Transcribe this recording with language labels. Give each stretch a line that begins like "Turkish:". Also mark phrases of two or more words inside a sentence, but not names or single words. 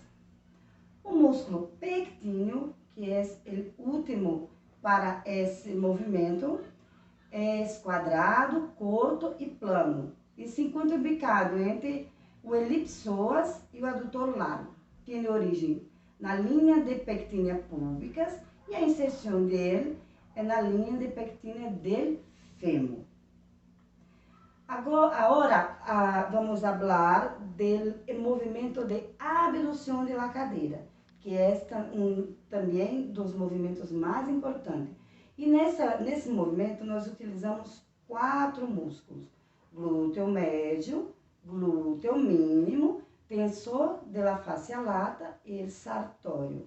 Portuguese: O músculo pectíneo, que é o último para esse movimento, é quadrado, curto e plano, e se encontra ubicado entre o elipsoas e o adutor largo. Tem origem na linha de pectínea púbicas e a inserção dele é na linha de pectínea
Spanish: del fêmur.
Portuguese: Agora vamos falar do movimento de abdução da cadeira, que é também dos movimentos mais importantes. E nesse movimento nós utilizamos 4 músculos: glúteo médio, glúteo mínimo, tensor da fascia lata e el sartório.